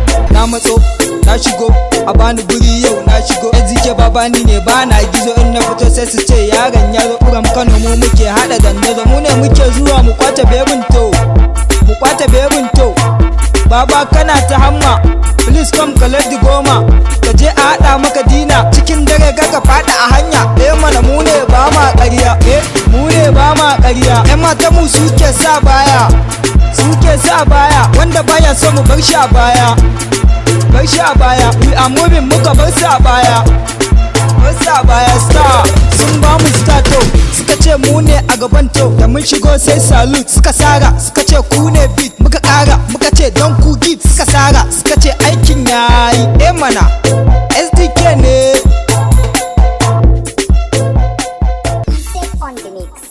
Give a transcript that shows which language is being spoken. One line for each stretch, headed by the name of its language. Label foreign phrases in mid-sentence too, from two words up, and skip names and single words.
Hausa: Na matso, na shigo, a bani guri yau na shigo. S D K baba ni ne, ba na gizo, in na fito sai su ce yaron ya zo. Buram Kano mu muke haɗa dandazo, mu ne muke zuwa mu kwace bebin to, mu kwace bebin to. Baba kana ta hamma,
English: please come collect the goma.
Hausa: Ka je a haɗa maka dina, cikin dare ka, ka faɗi a hanya. Eh mana mu ne ba ma ƙarya, eh mu ne ba ma ƙarya. Yan mata mu suke sa baya, suke sa baya, wanda baya so mu bar shi a baya, bar shi a baya.
English: We are moving,
Hausa: muka bar su a baya, bar su a baya. Star, sun ba mu star to, suka ce mu ne a gaban to. Da mun shigo sai salute, suka sara, suka ce ku ne beat. Muka ƙara, muka ce don ku give, suka sara, suka ce aikin yayi. Eh mana, S D K ne.
English: On the mix.